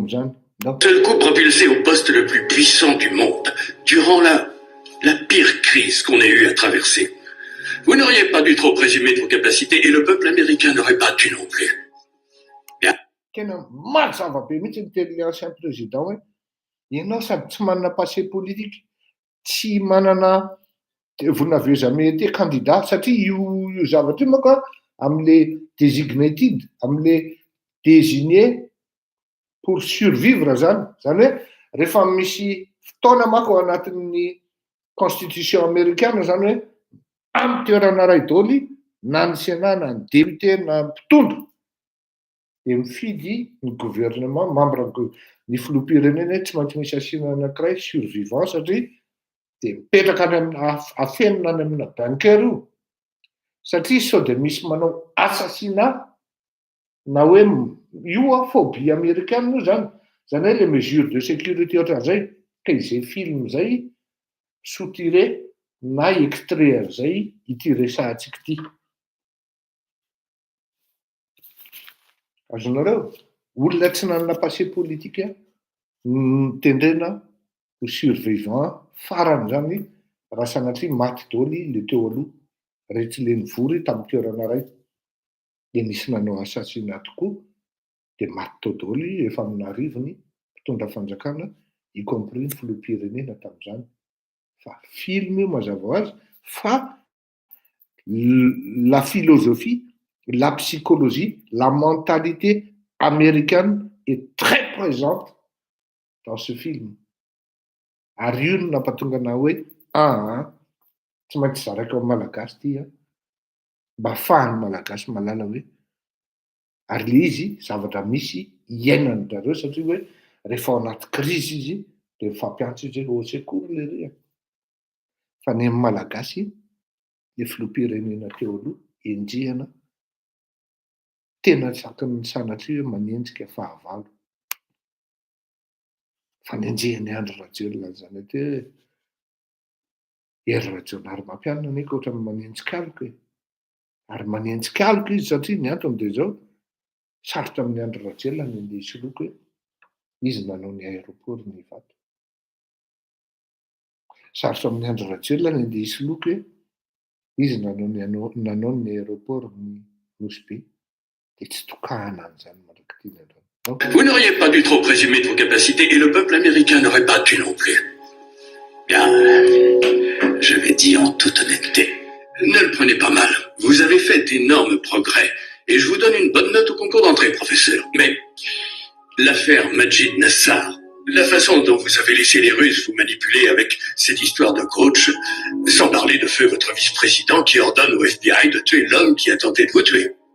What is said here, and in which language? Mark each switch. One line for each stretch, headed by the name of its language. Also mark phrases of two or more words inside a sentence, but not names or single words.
French: d'un seul coup propulsé au poste le plus puissant du monde, durant la pire crise qu'on ait eu à traverser. Vous n'auriez pas dû trop présumer de vos capacités et le peuple américain n'aurait pas dû non plus. Bien. L'ancien président,
Malagasy: ianao sady tsy manana
French: passé politique,
Malagasy: tsy manana,
French: vous n'avez jamais été candidat,
Malagasy: satria io zavatra io manko amin'le designated, amin'le
French: désigné pour
Malagasy: survivre zany hoe rehefa misy fotoana manko ao anatin'ny
French: constitution américaine
Malagasy: zany hoe amin'ny toerana ray daholo na ny sénat na ny député na ny mpitondra dia mifidy ny gouvernement membre ny filoham-pirenena tsy maintsy misy asiana anankiray survivant satria dia mipetraka any afenina any amina banqueur io satria sao dia misy manao assassinat na hoe io
French: phobie américaine
Malagasy: io zany hoe
French: les mesures de sécurité
Malagasy: ohatran'izay ka izay film zay soutiré na extraire zay ity resahantsika ity. Azonareo olona tsy nanana
French: passé politique
Malagasy: mitendrena ho survivant farany zany raha sanatria maty daholo le teo aloha rehetra le nivory tamin'ny toerana ray dia nisy nanao assassinat tokoa dia maty tao daholo efa amina arivony mpitondra fanjakana
French: y compris
Malagasy: ny filoham-pirenena tamin'izany. Fa film io mazava ho azy fa
French: la philosophie, la psychologie, la mentalité américaine est très présente dans ce film.
Malagasy: Ary io no nampatonga ana hoe tsy maintsy zaraka amin'ny malagasy ity mba ahafahan'ny malagasy malala hoe ary le izy zavatra misy iainany zareo satria hoe rehefa ao anaty crise izy dia mifampiantso izy hoe
French: au secours
Malagasy: le ry fa ny amin'ny malagasy le filoham-pirenena teo aloha enjehana tena saky ny sanatria hoe manenjika fahavalo fa nenjehany Andry Rajoelina zany hoe ery Rajoelina ary mampianina aneky ohatrany manenjika alika ary manenjika alika izy satria ny antony dia zao sarotra amin'ny Andry Rajoelina ny andeha hisoloky hoe izy nanao ny aéroport ny Ivato. Sarotra amin'ny Andry Rajoelina ny andeha hisoloky hoe izy nanao ny aéroport ny Nosy Be dia tsy tokahana an'izany mandrakitiana androny.
French: Vous n'auriez pas dû trop présumer de vos capacités et le peuple américain n'aurait pas dû non plus. Bien, je vais dire en toute honnêteté, ne le prenez pas mal. Vous avez fait d'énormes progrès et je vous donne une bonne note au concours d'entrée, professeur. Mais l'affaire Majid Nassar, la façon dont vous avez laissé les Russes vous manipuler avec cette histoire de coach, sans parler de feu votre vice-président qui ordonne au FBI de tuer l'homme qui a tenté de vous tuer.